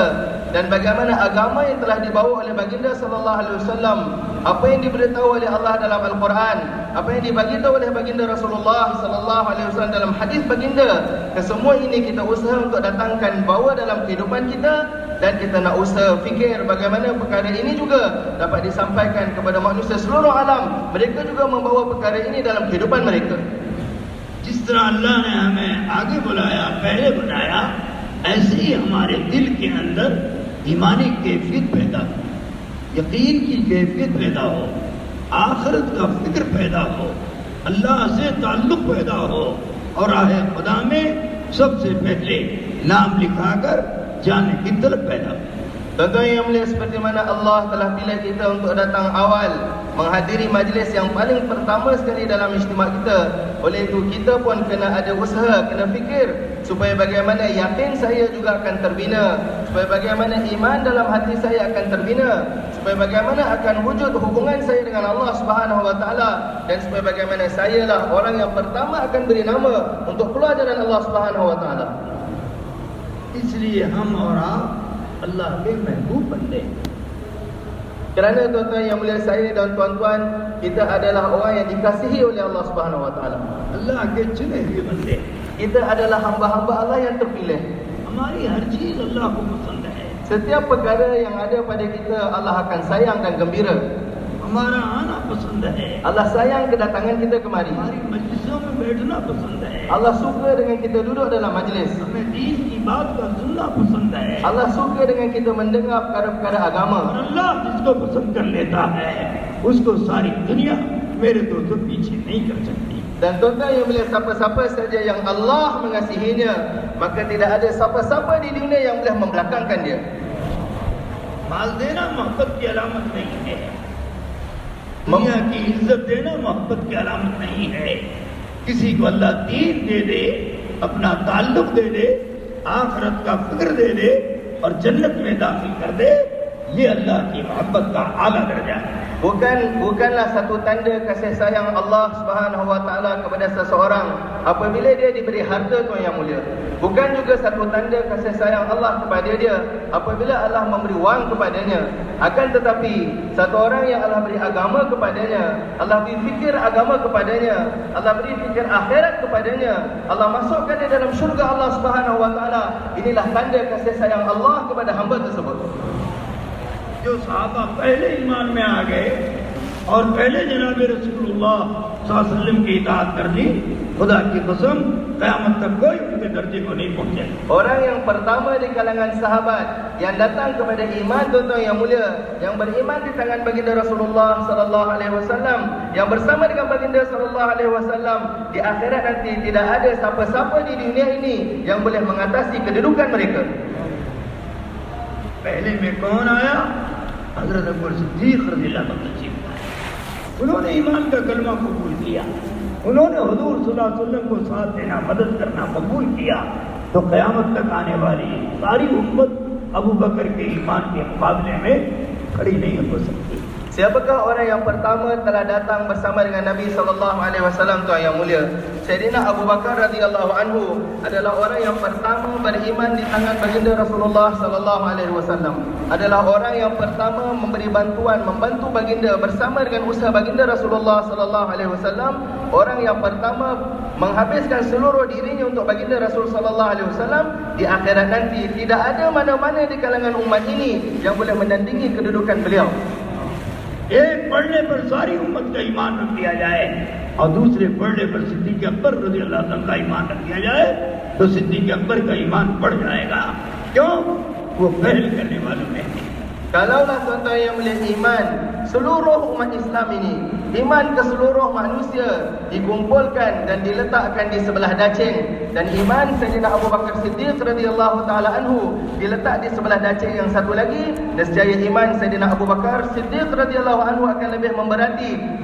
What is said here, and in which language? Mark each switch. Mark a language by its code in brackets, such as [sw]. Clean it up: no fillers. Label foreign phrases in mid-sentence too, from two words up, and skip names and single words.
[ms] dan bagaimana agama yang telah dibawa oleh baginda [ar] صلى الله عليه وسلم, [ms] apa yang diberitahu oleh Allah dalam Al-Quran, apa yang dibaginda oleh baginda Rasulullah [ar] صلى الله عليه وسلم [ms] dalam hadis baginda, kesemua ini kita usaha untuk datangkan bawa dalam kehidupan kita dan kita nak usaha fikir bagaimana perkara ini juga dapat disampaikan kepada manusia seluruh alam, mereka juga membawa perkara ini dalam kehidupan mereka. [hi] जिस तरह अल्लाह ने हमें आगे बुलाया, पहले बनाया, ऐसे ही हमारे दिल के अंदर ईमानी कैफियत पैदा हो, यकीन की कैफियत पैदा हो, आखिरत का फिक्र पैदा हो, अल्लाह से ताल्लुक पैदा हो और राह खुदा में सबसे पहले नाम लिखाकर जाने की तलब पैदा हो। [ms] Tuan-tuan yang mulia, seperti mana Allah telah pilih kita untuk datang awal, menghadiri majlis yang paling pertama sekali dalam istimak kita. Oleh itu kita pun kena ada usaha, kena fikir supaya bagaimana yakin saya juga akan terbina, supaya bagaimana iman dalam hati saya akan terbina, supaya bagaimana akan wujud hubungan saya dengan Allah [ar] سبحانه وتعالى, [ms] dan supaya bagaimana saya lah orang yang pertama akan beri nama untuk keluar jalan Allah [ar] سبحانه وتعالى. [hi] इसलिए हम और आप अल्लाह के महबूब बंदे. [ms] Kerana tuan-tuan yang mulia saya dan tuan-tuan, kita adalah orang yang dikasihi oleh Allah [ar] سبحانه وتعالى. [hi] अल्लाह के चुने हुए बंदे. [ms] Kita adalah hamba-hamba Allah yang terpilih. [hi] हमारी हर चीज अल्लाह को पसंद है. [ms] Setiap perkara yang ada pada kita Allah akan sayang dan gembira. [hi] हमारा आना पसंद है. [ms] Allah sayang kedatangan kita kemari. [hi] हमारी मजलिसों में बैठना पसंद है. [ms] Allah suka dengan kita duduk dalam majlis. [hi] हमें दीन की बात का सुनना पसंद है. [ms] Allah suka dengan kita mendengar perkara-perkara agama. [hi] और अल्लाह जिसको पसंद कर लेता है उसको सारी दुनिया मेरे दोस्तों पीछे नहीं कर सकती. Dan tuan-tuan yang boleh, siapa-siapa saja yang Allah mengasihinya, maka tidak ada siapa-siapa di dunia yang boleh membelakangkan dia. माल देना मोहब्बत की अलामत नहीं है. दुनिया की इज्जत देना मोहब्बत की अलामत नहीं है. किसी को अल्लाह दीन दे दे, अपना ताल्लुक दे दे, आखिरत का फिक्र दे दे और जन्नत में दाखिल कर दे, ये अल्लाह की मोहब्बत का आला दर्जा है. [ms] Bukanlah satu tanda kasih sayang Allah [ar] سبحانه وتعالى [ms] kepada seseorang apabila dia diberi harta, tuan yang mulia. Bukan juga satu tanda kasih sayang Allah kepada dia apabila Allah memberi wang kepadanya. Akan tetapi satu orang yang Allah beri agama kepadanya, Allah beri fikir agama kepadanya, Allah beri fikir akhirat kepadanya, Allah masukkan dia dalam syurga Allah [ar] سبحانه وتعالى. [ms] Inilah tanda kasih sayang Allah kepada hamba tersebut. [hi] जो सहाबा पहले ईमान में आ गए और पहले जनाब रसूलुल्लाह [ar] صلى الله عليه وسلم [hi] की इताअत कर दी, खुदा की कसम क़यामत तक कोई उनके दर्जे को नहीं पहुंचे. [ms] Orang yang pertama di kalangan sahabat yang datang kepada iman, tuan-tuan yang mulia, yang beriman di tangan baginda Rasulullah [ar] صلى الله عليه وسلم, [ms] yang bersama dengan baginda [ar] صلى الله عليه وسلم, [ms] di akhirat nanti tidak ada siapa-siapa di dunia ini yang boleh mengatasi kedudukan mereka. [hi] पहले में कौन आया? हजरत अबू सिद्दीक [ar] رضي الله عنه. [hi] उन्होंने ईमान का कलमा कबूल किया, उन्होंने हुजूर [ar] صلى الله عليه وسلم [hi] को साथ देना, मदद करना कबूल किया. तो क़यामत तक आने वाली सारी उम्मत अबू बकर के ईमान के मुकाबले में खड़ी नहीं हो सकती. [ms] Siapakah orang yang pertama telah datang bersama dengan Nabi [ar] صلى الله عليه وسلم, [ms] tuan yang mulia? Sayyidina Abu Bakar [ar] رضي الله عنه [ms] adalah orang yang pertama beriman di tangan baginda Rasulullah [ar] صلى الله عليه وسلم. [ms] Adalah orang yang pertama memberi bantuan, membantu baginda bersama dengan usaha baginda Rasulullah [ar] صلى الله عليه وسلم. [ms] Orang yang pertama menghabiskan seluruh dirinya untuk baginda Rasul [ar] صلى الله عليه وسلم. [ms] Di akhirat nanti tidak ada mana-mana di kalangan umat ini yang boleh menandingi kedudukan beliau. [hi] एक पढ़ने पर सारी उम्मत का ईमान रख दिया जाए और दूसरे पढ़ने पर सिद्दीक अकबर [ar] رضي الله عنه [hi] का ईमान रख दिया जाए तो सिद्दीक अकबर का ईमान बढ़ जाएगा. क्यों? वो पहल करने वालों में. [ms] Kalaulah tuan-tuan yang mulia, iman seluruh umat Islam ini, iman ke seluruh manusia dikumpulkan dan diletakkan di sebelah dacing, dan iman Sayyidina Abu Bakar Siddiq [ar] رضي الله تعالى عنه [ms] diletak di sebelah dacing yang satu lagi, nescaya iman Sayyidina Abu Bakar Siddiq [ar] رضي الله عنه [ms] akan lebih memberati.